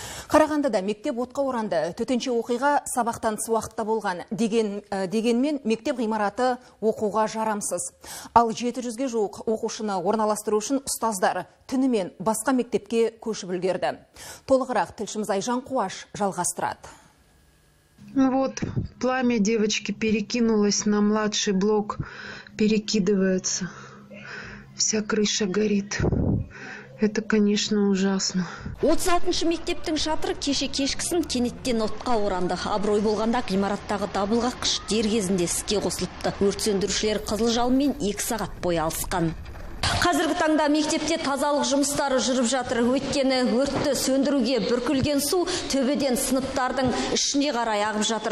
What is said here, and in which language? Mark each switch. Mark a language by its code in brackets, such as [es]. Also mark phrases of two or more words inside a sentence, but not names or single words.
[kk] Қарағандыда мектеп отқа оранды. Төтенше оқиға сабақтан тыс уақытта болған. Дегенмен мектеп ғимараты оқуға жарамсыз. Ал 700-ге жуық оқушыны орналастыру үшін ұстаздар түнімен басқа мектепке көшіп үлгерді. Толығырақ тілшіміз Айжан Қуаш жалғастырады. [ru] Вот, пламя девочки перекинулось на младший блок, перекидывается. Вся крыша горит. Это, конечно, ужасно. [kk] 36-шы мектептің шатыры кешкісін кенеттен отқа оранды. Абырой болғанда ғимараттағы дабыл қаққыш дер кезінде іске қосылыпты. Өрт сөндірушілер қызыл жалынмен 2 сағат бойы алысқан. Қазіргі таңда мектепте тазалық жұмыстары жүріп жатыр. Өйткені өртті сөндіруге бүркілген су төбеден сыныптардың ішіне қарай ағып жатыр.